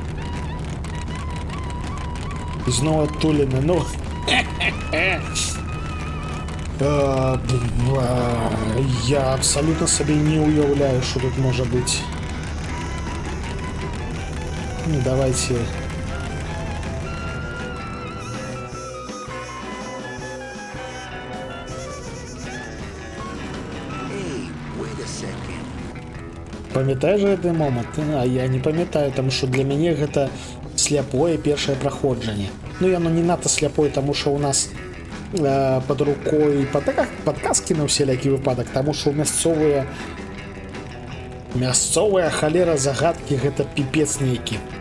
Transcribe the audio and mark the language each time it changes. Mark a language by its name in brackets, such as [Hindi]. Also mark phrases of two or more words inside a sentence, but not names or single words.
[Belarusian] Зноў адтуліна, ну. Я абсолютно сабе не уяўляю, што тут можа быць. Давайте. [English] Hey, wait a second. [Belarusian] Памятаеш гэты момант? А я не памятаю, таму што для мяне гэта сляпое першае праходжанне. Ну яно не надта сляпое, таму што ў нас под рукой падказкі на ўсялякі выпадак, таму што мясцовая халера загадкі гэта піпец нейкі.